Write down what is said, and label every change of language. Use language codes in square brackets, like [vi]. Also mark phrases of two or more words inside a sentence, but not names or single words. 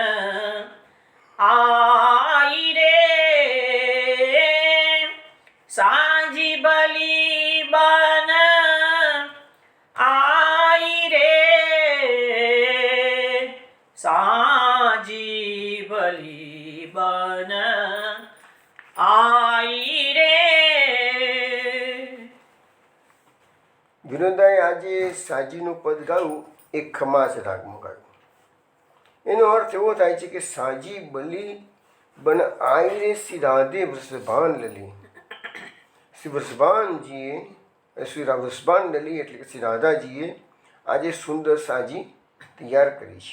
[hi] आई रे, साजी भली बन आई रे, साजी भली बन आई रे. [gu] વિનોદાએ આજે સાજીનું પદ ગાયું એ ખમાસ રાગમાં ગાયું. એનો અર્થ એવો થાય છે કે [hi] साजी बली बन आई रे श्री राधे वृषभान लली. [gu] શ્રી વૃષભાનજીએ શ્રી વૃષભાન લલી એટલે કે શ્રી રાધાજીએ આજે સુંદર સાજી તૈયાર કરી છે.